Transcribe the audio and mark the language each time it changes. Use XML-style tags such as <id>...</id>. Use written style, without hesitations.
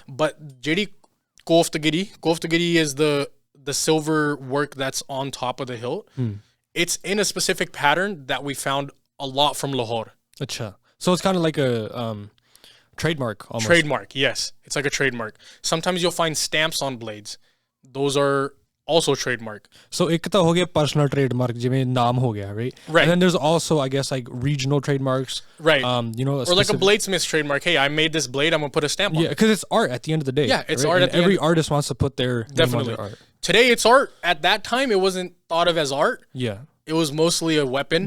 <en>But ਜਿਹੜੀ koftgari is the silver work that's on top of the hilt. It's in a specific pattern that we found a lot from Lahore.</en> <pa>Acha.</pa> <en>So it's kind of like a trademark almost. Trademark, yes. It's like a trademark. Sometimes you'll find stamps on blades. Those are also trademark.</en> <pa>So ਇੱਕ ਤਾਂ ਹੋ ਗਿਆ</pa> <en>personal trademark</en> <pa>ਜਿਵੇਂ ਨਾਮ ਹੋ ਗਿਆ, right?</pa> <en>Right. And then there's also I guess like regional trademarks. Right. You know, or like a bladesmith's trademark. Hey, I made this blade. I'm going to put a stamp on it. Yeah, because it's art at the end of the day. Yeah, it's right? art And at the every end. artist wants to put their Definitely. name on their art. Today it's art. At that time, it wasn't thought of as art. Yeah. It was mostly a weapon.</en>